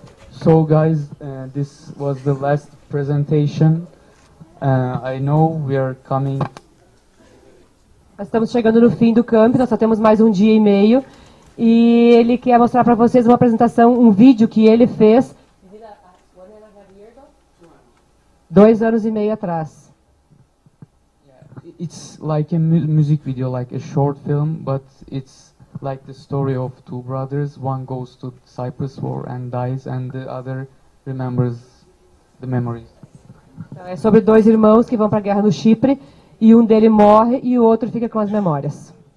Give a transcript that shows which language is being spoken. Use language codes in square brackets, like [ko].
[en] So guys, this was the last presentation. I know we are coming. [pt] Nós estamos chegando no fim do camp, nós só temos mais um dia e meio. E ele quer mostrar para vocês uma apresentação, um vídeo que ele fez 2 anos e meio atrás. [en] It's like a music video, like a short film, but it's like the story of two brothers. One goes to Cyprus War and dies, and the other remembers the memories. [pt] Então, é sobre 2 irmãos que vão para a guerra no Chipre, e um deles morre e o outro fica com as memórias.